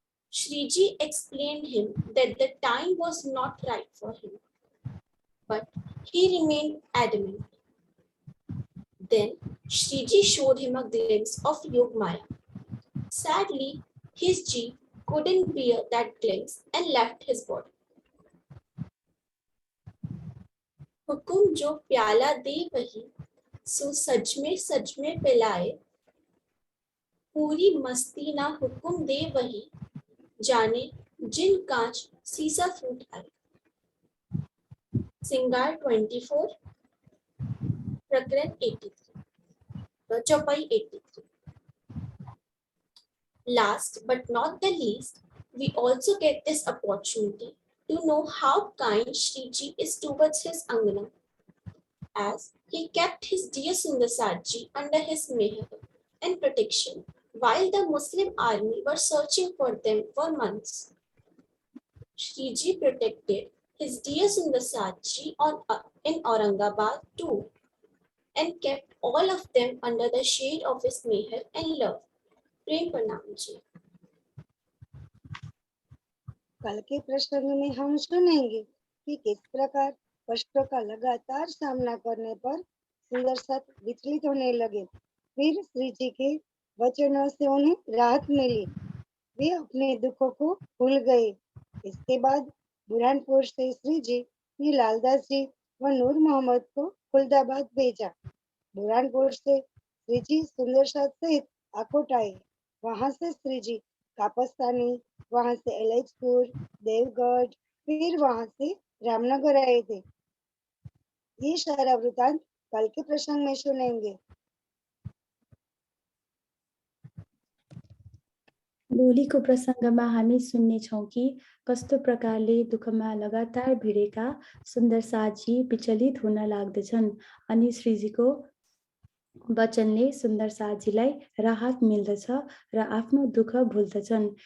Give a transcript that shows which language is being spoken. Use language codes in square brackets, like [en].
[en] Shri Ji explained him that the time was not right for him, but he remained adamant. Then Shri Ji showed him a glimpse of Yog Maya. Sadly, his Ji couldn't bear that glimpse and left his body. [hi] हुकुम जो प्याला दे वही सो सच में पिलाए, पूरी मस्ती ना हुकुम दे वही जाने जिन कांच सीसा फूट आए। सिंगार 24 प्रकरण 83 चौपाई 83। [en] Last but not the least, we also get this opportunity to know how kind Shri Ji is towards his Angana, as he kept his dear Sundar Sat Ji under his meher and protection while the Muslim army were searching for them for months. Shri Ji protected his dear Sundar Sat Ji in Aurangabad too, and kept all of them under the shade of his meher and love. [hi] प्रेम प्रणाम जी। कल के प्रसंग में हम सुनेंगे कि किस प्रकार कष्टों का लगातार सामना करने पर सुंदर साथ विचलित होने लगे। फिर श्री जी के वचनों से उन्हें राहत मिली, वे अपने दुखों को भूल गए। इसके बाद बुरहानपुर से श्री जी ने लालदास जी व नूर मोहम्मद को खुलदाबाद भेजा। बुरहानपुर से श्री जी सुंदर साथ सहित आकोट आए। वहां से श्री जी कापस्तानी, वहां से एलेचपुर, देवगढ़, फिर वहां से रामनगर आए थे। ये सारा वृतांत कल के प्रसंग में सुनेंगे। [ne] भोलिको प्रसङ्गमा हामी सुन्नेछौँ कि कस्तो प्रकारले दुःखमा लगातार भिडेका सुन्दर साथजी विचलित हुन लाग्दछन् अनि श्रीजीको वचनले सुन्दर साथजीलाई राहत मिल्दछ र आफ्नो दुःख भुल्दछन्।